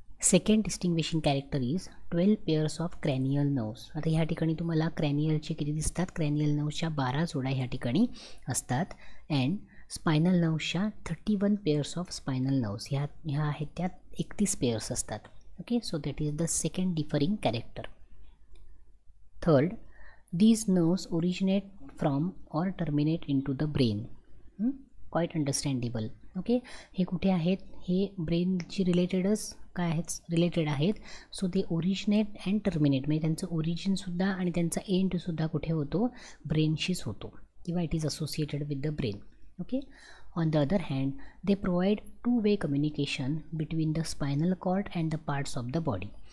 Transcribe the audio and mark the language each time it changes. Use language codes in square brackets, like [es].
[en] Second distinguishing character is 12 pairs of cranial nerves. [mr] आता ह्या ठिकाणी तुम्हाला क्रॅनियलचे किती दिसतात, क्रॅनियल नर्व्सच्या 12 जोड्या ह्या ठिकाणी असतात. And spinal नर्व्सच्या 31 pairs of spinal nerves ह्या आहेत त्या 31 पेअर्स असतात. [en] Okay, so that is the second differing character. Third, these nerves originate from or terminate into the brain. Quite understandable. [mr] Okay, हे कुठे आहेत, हे ब्रेनची रिलेटेडच काय आहेत, रिलेटेड आहेत. सो ते ओरिजिनेट अँड टर्मिनेट, म्हणजे त्यांचं ओरिजिनसुद्धा आणि त्यांचा एंडसुद्धा कुठे होतो, ब्रेनशीच होतो, किंवा [en] It is associated with the brain. Okay, on the other hand they provide two way communication between the spinal cord and the parts of the body.